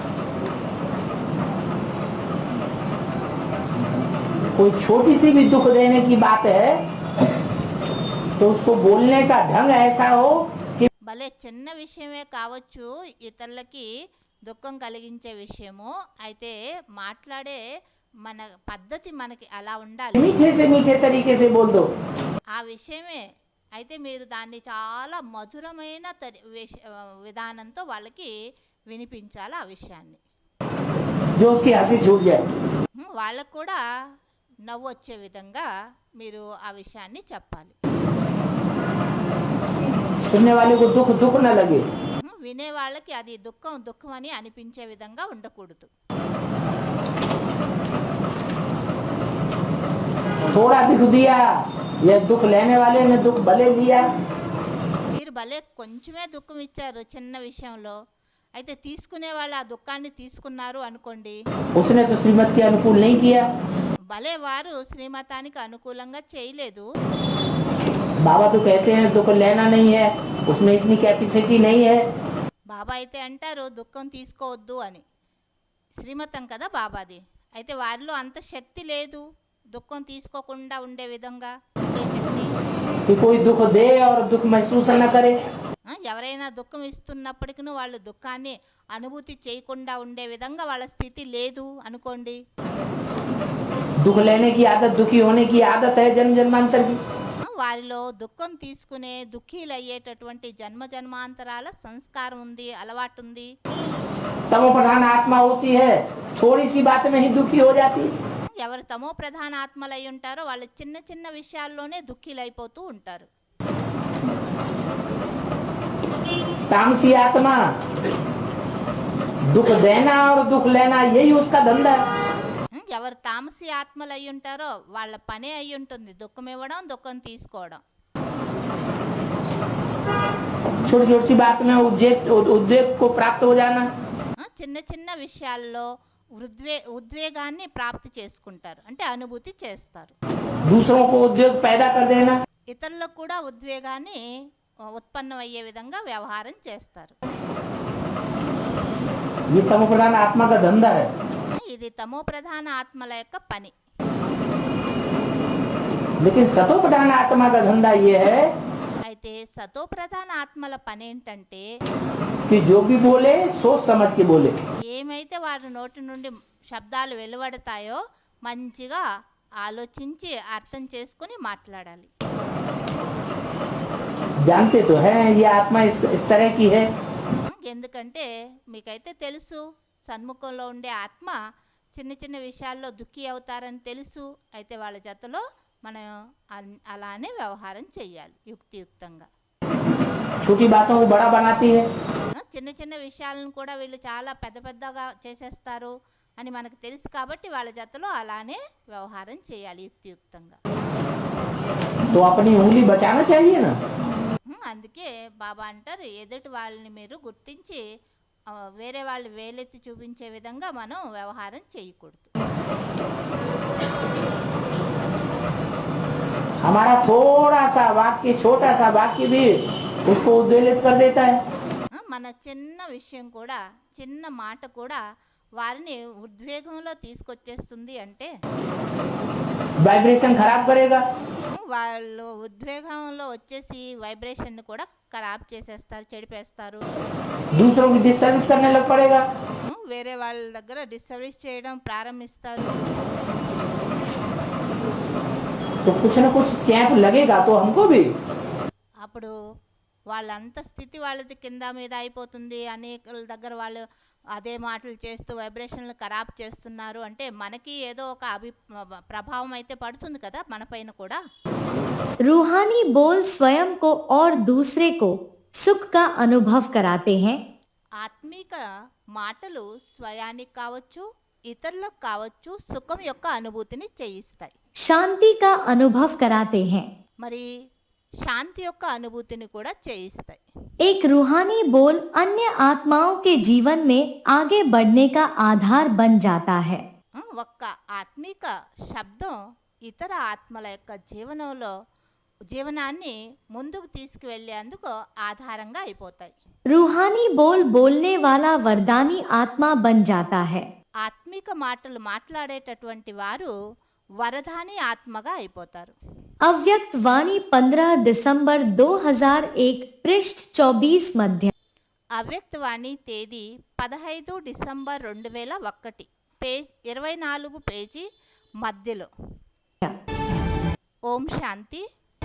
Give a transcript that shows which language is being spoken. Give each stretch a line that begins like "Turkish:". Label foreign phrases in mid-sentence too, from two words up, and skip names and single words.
Hindi: कोई छोटी सी भी दुख देने की बात है तो उसको बोलने का ढंग ऐसा हो कि
Telugu: భలే చిన్న విషయమే కావచ్చు, ఇతరులకి దుఃఖం కలిగించే విషయము అయితే మాట్లాడే మన పద్ధతి మనకి అలా ఉండాలి.
Hindi: मीठे से मीठे तरीके से बोल दो.
Telugu: ఆ విషయమే అయితే మీరు దాన్ని చాలా మధురమైన విధానంతో వాళ్ళకి వినిపించాలి ఆ విషయాన్ని.
Hindi: जो उसकी हंसी छूट जाए.
Telugu: వాళ్ళకు కూడా నవ్వు వచ్చే విధంగా మీరు ఆ విషయాన్ని చెప్పాలి.
Hindi: सुनने वाले को दुख दुख न लगे.
Telugu: వినే వాళ్ళకి అది దుఃఖం దుఃఖం అని అనిపించే విధంగా ఉండకూడదు.
Hindi: थोड़ा दुख दिया, यह दुख लेने वाले ने दुख भले लिया.
Telugu: మీరు భలే కొంచెమే దుఃఖం ఇచ్చారు చిన్న విషయంలో, అయితే తీసుకునే వాళ్ళు ఆ దుఃఖాన్ని తీసుకున్నారు అనుకోండి,
Hindi: उसने तो श्रीमत के अनुकूल नहीं किया.
Telugu: భలే వారు శ్రీమతానికి అనుకూలంగా చేయలేదు.
Hindi: बाबा तो कहते हैं दुख लेना नहीं है, उसमें इतनी कैपेसिटी नहीं है.
Telugu: బాబా అయితే అంటారు దుఃఖం తీసుకోవద్దు అని, శ్రీమతం కదా బాబాది, అయితే వారిలో అంత శక్తి లేదు దుఃఖం తీసుకోకుండా ఉండే విధంగా ఉండే శక్తి.
Hindi: कि कोई दुख दे और दुख महसूस न करे.
Telugu: ఎవరైనా దుఃఖం ఇస్తున్నప్పటికీ వాళ్ళు దుఃఖాన్ని అనుభూతి చేయకుండా ఉండే విధంగా వాళ్ళ స్థితి లేదు అనుకోండి.
Hindi: दुख लेने की आदत, दुखी होने की आदत है जन्म जन्मांतर की.
Telugu: వారిలో దుఃఖం తీసుకునే దుఃఖీలు అయ్యేటటువంటి జన్మ జన్మాంతరాల సంస్కారం ఉంది, అలవాటు ఉంది.
Hindi: तमो प्रधान आत्मा होती है, थोड़ी सी बात में ही दुखी हो जाती.
Telugu: ఎవరు తమో ప్రధాన ఆత్మలు అయి ఉంటారో వాళ్ళు చిన్న చిన్న విషయాల్లోనే దుఃఖీలు అయిపోతూ ఉంటారు.
Hindi: तामसी आत्मा दुख देना और दुख लेना यही उसका धंधा है.
Telugu: ఎవరు తామసి ఆత్మలు అయి ఉంటారో వాళ్ళ పనే అయి ఉంటుంది దుఃఖం ఇవ్వడం, దుఃఖం తీసుకోవడం.
Hindi: छोटी छोटी सी बात में उद्वेग को प्राप्त हो जाना.
Telugu: చిన్న చిన్న విషయాల్లో ఉద్వేగాన్ని ప్రాప్తి చేసుకుంటారు అంటే అనుభూతి చేస్తారు.
Hindi: दूसरों को उद्वेग पैदा कर देना.
Telugu: ఇతరులకు కూడా ఉద్వేగాన్ని ఉత్పన్నం అయ్యే విధంగా వ్యవహారం చేస్తారు.
Hindi: ये तमो प्रधान आत्मा का धंधा है.
Telugu: ఇది తమో ప్రధాన ఆత్మల యొక్క పని.
Hindi: लेकिन सतो प्रधान आत्मा का धंधा ये है
Telugu: అయితే సతోప్రధాన ఆత్మల పని ఏంటంటే
Hindi: कि जो भी बोले सोच समझ के बोले।
Telugu: ఏమైతే వారి నోటి నుండి శబ్దాలు వెలువడతాయో మంచిగా ఆలోచించి అర్థం చేసుకుని మాట్లాడాలి.
Hindi: जानते तो है ये आत्मा इस तरह की है।
Telugu: ఎందుకంటే మీకైతే తెలుసు సన్ముఖంలో ఉండే ఆత్మ చిన్న చిన్న విషయాల్లో దుఃఖి అవుతారని తెలుసు. అయితే వాళ్ళ జతలో మనం అలానే వ్యవహారం చేయాలి యుక్తియుక్తంగా.
Hindi: छोटी बातों को बड़ा बनाती है।
Telugu: చిన్న చిన్న విషయాలను కూడా వీళ్ళు చాలా పెద్ద పెద్దగా చేసేస్తారు అని మనకు తెలుసు కాబట్టి వాళ్ళ జతలో అలానే వ్యవహారం చేయాలి యుక్తియుక్తంగా.
Hindi: तो अपनी उंगली बचाना चाहिए ना।
Telugu: అందుకే బాబా అంటారు ఎదుటి వాళ్ళని మీరు గుర్తించి వేరే వాళ్ళు వేలెత్తి చూపించే విధంగా మనం వ్యవహారం చేయకూడదు.
Hindi: हमारा थोड़ा सा वाक्य छोटा सा वाक्य भी उसको उद्वेलित कर देता है।
Telugu: మన చిన్న విషయం కూడా చిన్న మాట కూడా వారిని ఉద్వేగంలో తీసుకొచ్చేస్తుంది. అంటే
Hindi: वाइब्रेशन खराब करेगा।
Telugu: వాళ్ళు ఉద్వేగంలో వచ్చేసి వైబ్రేషన్ కూడా ఖరాబ్ చేసేస్తారు, చెడిపేస్తారు.
Hindi: दूसरों की डिस्टर्बेंस करने लग पड़ेगा।
Telugu: వేరే వాళ్ళ దగ్గర డిస్టర్బెన్స్ చేయడం ప్రారంభిస్తారు.
Hindi: तो कुछ न कुछ चैप लगेगा तो हमको भी।
Telugu: అప్పుడు వాళ్ళంత స్థితి వాళ్ళది కింద మీద అయిపోతుంది. అనేక దగ్గర వాళ్ళు అదే మాటలు చేస్తూ వైబ్రేషన్లు ఖరాబ్ చేస్తున్నారు అంటే మనకి ఏదో ఒక ప్రభావం అయితే పడుతుంది కదా మన పైన కూడా.
Hindi: रूहानी बोल स्वयं को और दूसरे को सुख का अनुभव कराते हैं।
Telugu: ఆత్మిక మాటలు స్వయానికి కావచ్చు ఇతరులకు కావచ్చు సుఖం యొక్క అనుభూతిని చేయిస్తాయి.
Hindi: शांति का अनुभव कराते हैं।
Telugu: మరి శాంతి యొక్క అనుభూతిని కూడా చేయిస్తాయి.
Hindi: एक रूहानी बोल अन्य आत्माओं के जीवन में आगे बढ़ने का आधार बन जाता है।
Telugu: ఒక్క ఆత్మిక శబ్దం ఇతర ఆత్మల యొక్క జీవనాన్ని ముందుకు తీసుకువెళ్ళేందుకు ఆధారంగా అయిపోతాయి.
Hindi: रूहानी बोल बोलने वाला वरदानी आत्मा बन जाता है।
Telugu: ఆత్మిక మాటలు మాట్లాడేటటువంటి వారు వరదాని ఆత్మగా అయిపోతారు.
Hindi: अव्यक्त वाणी 15 दिसंबर 2001 पृष्ठ 24 मध्य।
Telugu: అవ్యక్త వాణి తేదీ 15 డిసెంబర్ 2001 పేజ్ 24 పేజీ మధ్యలో. ఓం శాంతి.